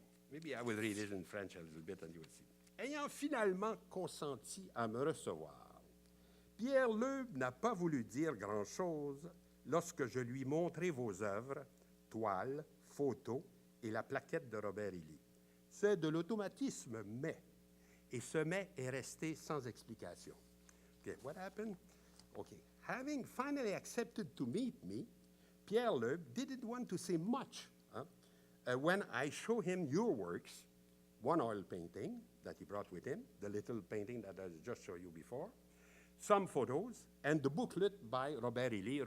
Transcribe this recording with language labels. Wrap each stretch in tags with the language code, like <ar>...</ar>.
<en>Maybe I will read it in French a little bit and you will see.</en> <fr>Ayant finalement consenti à me recevoir, Pierre Loeb n'a pas voulu dire grand-chose lorsque je lui montrai vos œuvres, toiles, photos et la plaquette de Robert Illy. C'est de l'automatisme, mais, et ce mais est resté sans explication.</fr> <en>Okay, what happened? Okay, having finally accepted to meet me, Pierre Loeb didn't want to say much when I show him your works, one oil painting that he brought with him, the little painting that I just showed you before, some photos, and the booklet by Robert Illy.</en>